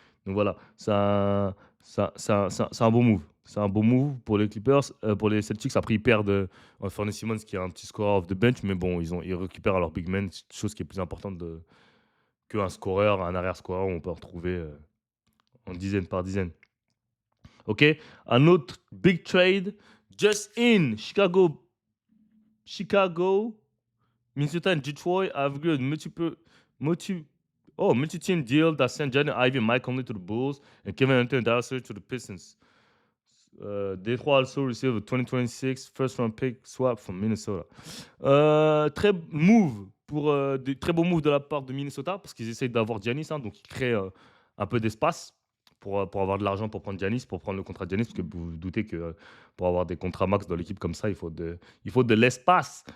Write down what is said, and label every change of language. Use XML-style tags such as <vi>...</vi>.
<fr>Donc voilà, c'est un bon move. C'est un bon move pour les Clippers, pour les Celtics. Après, ils perdent Anthony Simmons, qui est un petit scorer</fr> <en>off the bench,</en> <fr>mais bon, ils récupèrent leur big man, chose qui est plus importante qu'un scoreur, un arrière-scoreur, on peut en retrouver en dizaines par dizaines.</fr> <en>Ok, un autre big trade, just in Chicago, Minnesota and Detroit have agreed multi-team deal that sent Jaden Ivey and Mike Conley to the Bulls and Kevin Hunter and Dallas to the Pistons. Detroit also received a 2026 first round pick swap from Minnesota.</en> <fr>Très très beau move de la part de Minnesota parce qu'ils essayent d'avoir Giannis, hein, donc ils créent un peu d'espace pour avoir de l'argent pour prendre Giannis, pour prendre le contrat de Giannis, parce que vous vous doutez que pour avoir des contrats max dans l'équipe comme ça, il faut de l'espace.</fr>